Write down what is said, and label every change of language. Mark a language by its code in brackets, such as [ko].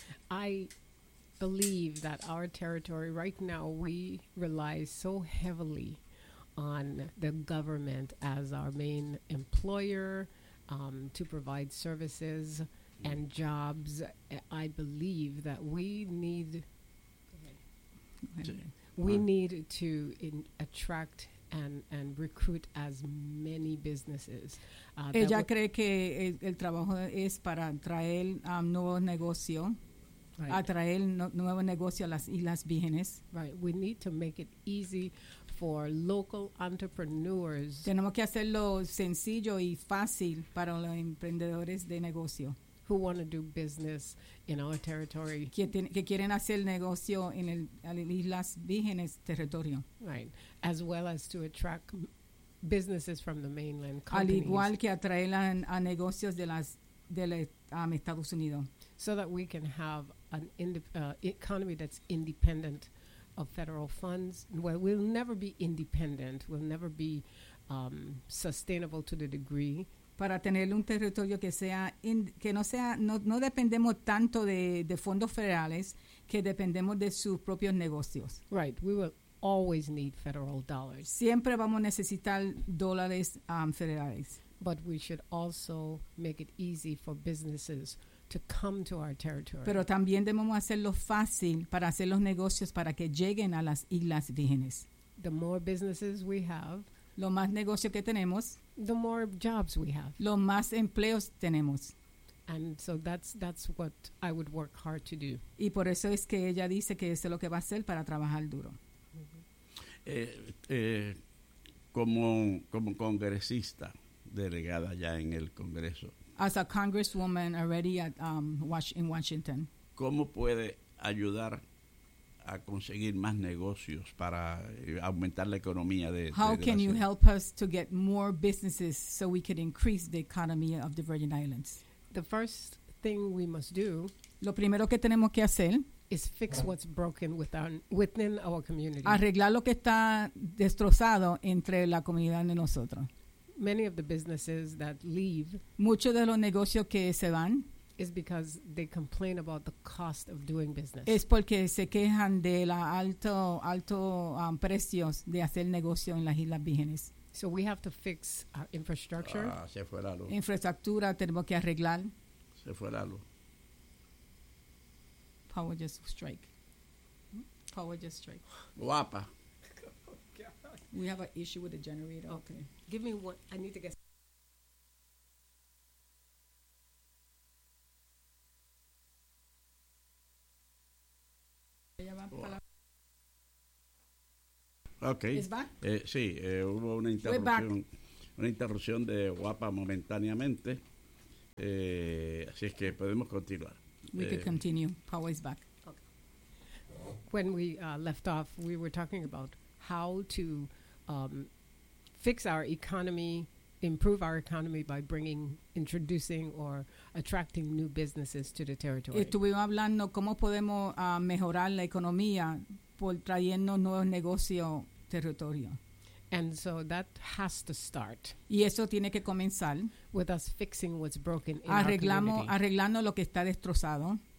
[en] I believe that our territory right now, we rely so heavily on the government as our main employer to provide services and jobs. I believe that we need... We need to attract and recruit as many businesses. [es] Ella cree que el trabajo es para traer nuevos negocios, right, atraer nuevos negocios a las Islas Vírgenes. [en] Right. We need to make it easy for local entrepreneurs. [es] Tenemos que hacerlo sencillo y fácil para los emprendedores de negocio. [en] Who want to do business in our territory. [es] Que quieren hacer negocio en el Islas Vírgenes territorio. [en] Right. As well as to attract businesses from the mainland. [es] Al igual que atraer a negocios de Estados Unidos. [en] So that we can have an economy that's independent of federal funds. Well, we'll never be independent. We'll never be sustainable to the degree. [es] Para tener un territorio que sea no dependemos tanto de fondos federales, que dependemos de sus propios negocios. [en] Right, we will always need federal dollars. [es] Siempre vamos a necesitar dólares federales. [en] But we should also make it easy for businesses to come to our territory. [es] Pero también debemos hacerlo fácil para hacer los negocios para que lleguen a las Islas Vírgenes. [en] The more businesses we have, [es] lo más negocio que tenemos, [en] the more jobs we have, [es] lo más empleos tenemos. [en] And so that's what I would work hard to do. [es] Y por eso es que ella dice que eso es lo que va a hacer para trabajar duro. Mm-hmm. Como congresista delegada ya en el Congreso, [en] as a congresswoman already at in Washington, [es] ¿cómo puede ayudar a conseguir más negocios para aumentar la economía de [en] Virgin Islands? Can you help us to get more businesses so we can increase the economy of the Virgin Islands? The first thing we must do, [es] lo primero que tenemos que hacer, [en] is fix what's broken within our community. [es] Arreglar lo que está destrozado entre la comunidad de nosotros. [en] many of the businesses that leave, [es] mucho de los negocios que se van, [en] is because they complain about the cost of doing business. [es] Es porque se quejan de la alto precios de hacer negocio en las Islas Vírgenes. [en] So we have to fix our infrastructure. [es] Ah, se fue la luz. Infraestructura tenemos que arreglar. Se fue la luz. [en] Power just strike. [es] Guapa. [en] We have an issue with the generator. Okay. Give me one. I need to get... Okay. Is back? [es] Hubo una interrupción. Una interrupción de Guapa momentáneamente. Así es que podemos continuar. [en] We could continue. Power is back. Okay. When we left off, we were talking about how to fix our economy, improve our economy by introducing or attracting new businesses to the territory. [es] Estuvimos hablando cómo podemos mejorar la economía por trayendo nuevos negocios territorio. [en] And so that has to start. [es] Y eso tiene que comenzar. [en] With us fixing what's broken in [es] arreglamos, [en] our community. [es] Arreglando lo que está destrozado.